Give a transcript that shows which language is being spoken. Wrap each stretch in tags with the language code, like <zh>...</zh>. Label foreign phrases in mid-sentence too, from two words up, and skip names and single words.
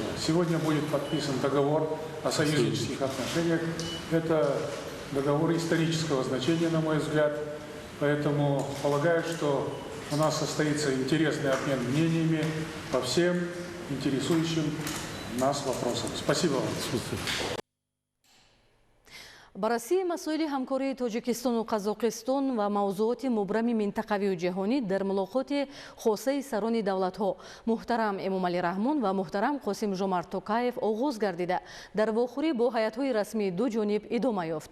<ru>Сегодня будет подписан договор о союзнических отношениях. Это договор исторического значения, на мой взгляд. Поэтому полагаю, что у нас состоится интересный обмен мнениями по всем интересующим нас вопросам. Спасибо вам.</ru> <tg>баррасии масоили ҳамкории тоҷикистону қазоқистон ва мавзуоти мубрами минтақавию ҷаҳонӣ дар мулоқоти хосаи сарони давлатҳо муҳтарам Эмомалӣ Раҳмон ва муҳтарам Қосим Жомарт Токаев оғоз гардида дар вохӯрӣ бо ҳаятҳои расмии ду ҷониб идома ёфт.</tg>